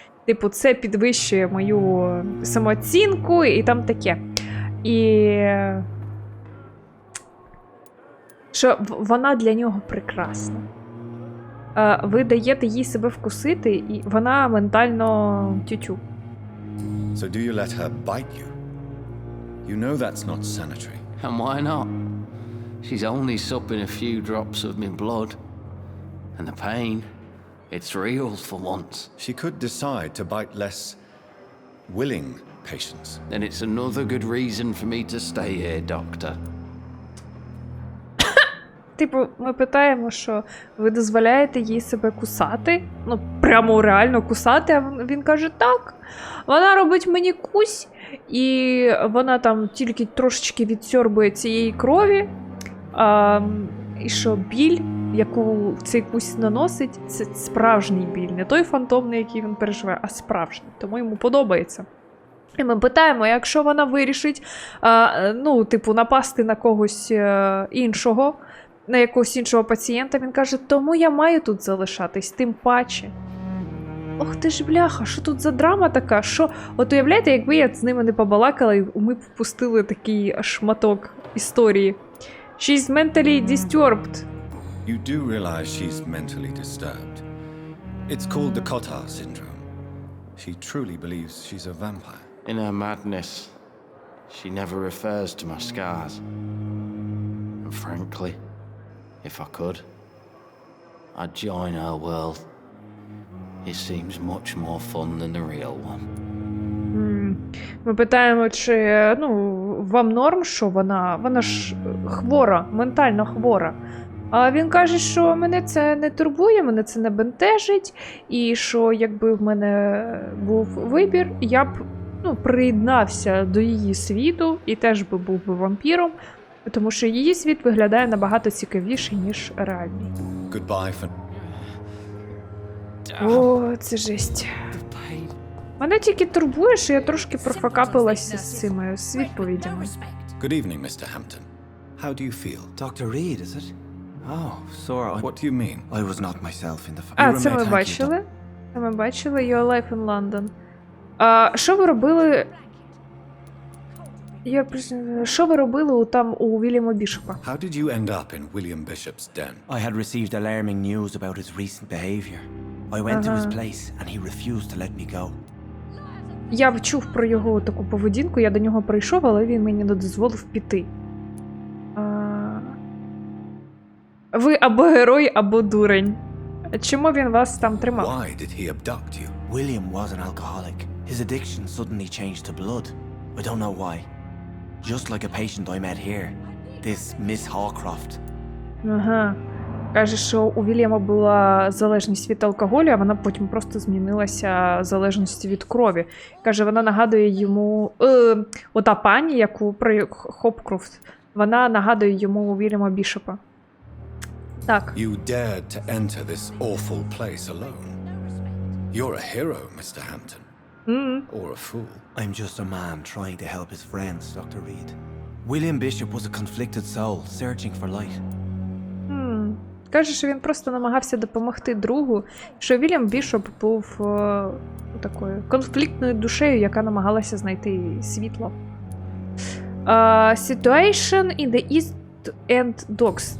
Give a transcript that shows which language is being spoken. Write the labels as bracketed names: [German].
[Ukrainian] Типу, це підвищує мою самооцінку і там таке. І що вона для нього прекрасна. Ви даєте їй себе вкусити, і вона ментально тютю. [English] So do you let her bite you? You know that's not sanitary. And why not? She's only supping a few drops of my blood. And the pain, it's real for once. She could decide to bite less willing patients. Then it's another good reason for me to stay here, doctor. [Ukrainian] Типу, ми питаємо, що ви дозволяєте їй себе кусати? Прямо реально кусати, а він каже, так. Вона робить мені кусь, і вона там тільки трошечки відсьорбує цієї крові. І що біль, яку цей кусь наносить, це справжній біль. Не той фантомний, який він переживає, а справжній. Тому йому подобається. І ми питаємо, якщо вона вирішить, напасти на когось іншого, на якогось іншого пацієнта, він каже, тому я маю тут залишатись, тим паче. Ох ти ж бляха, що тут за драма така? Що? От уявляєте, якби я з ними не побалакала, і ми б впустили такий шматок історії. [English] She's mentally disturbed. You do realize she's mentally disturbed. It's called the Cotard syndrome. She truly believes she's a vampire. In her madness, she never refers to my scars. And frankly, if I could, I'd join her world. It seems much more fun than the real one. [Ukrainian] Ми питаємо, чи вам норм, що вона ж хвора, ментально хвора. А він каже, що мене це не турбує, мене це не бентежить, і що якби в мене був вибір, я б приєднався до її світу і теж би був би вампіром, тому що її світ виглядає набагато цікавіший, ніж реальний. О, це жесть. Мене тільки турбує, що я трошки профакапилася з цими відповідями. [English] Good evening, Mr. Hampton. How do you feel? Dr. Reed, is it? Oh, sorry. What do you mean? I was not myself in the... [Ukrainian] Це ми бачили. Це ми бачили. Your life in London. Що ви робили... Що ви робили там у Вільяма Бішопа? [English] How did you end up in William Bishop's den? I had received alarming news about his recent behavior. I went to his place and he refused to let me go. [Ukrainian] Я чув про його таку поведінку, я до нього прийшов, але він мені не дозволив піти. Ви або герой, або дурень. Чому він вас там тримав? [English] Why did he abduct you? William was an alcoholic. His addiction suddenly changed to blood. I don't know why. Just like a patient I met here. This Miss Hawcroft. [Ukrainian] Ага. Каже, що у Вільяма була залежність від алкоголю, а вона потім просто змінилася залежністю від крові. Каже, вона нагадує йому... ота пані, яку про Хопкрофт, вона нагадує йому Вільяма Бішопа. Так. [English] You dared to enter this awful place alone. You're a hero, Mr. Hampton. Or a fool. I'm just a man trying to help his friends, Dr. Reed. William Bishop was a conflicted soul, searching for light. [Ukrainian] Каже, що він просто намагався допомогти другу, що Вільям Бішоп був такою конфліктною душею, яка намагалася знайти світло. [English] Situation in the East End Docks.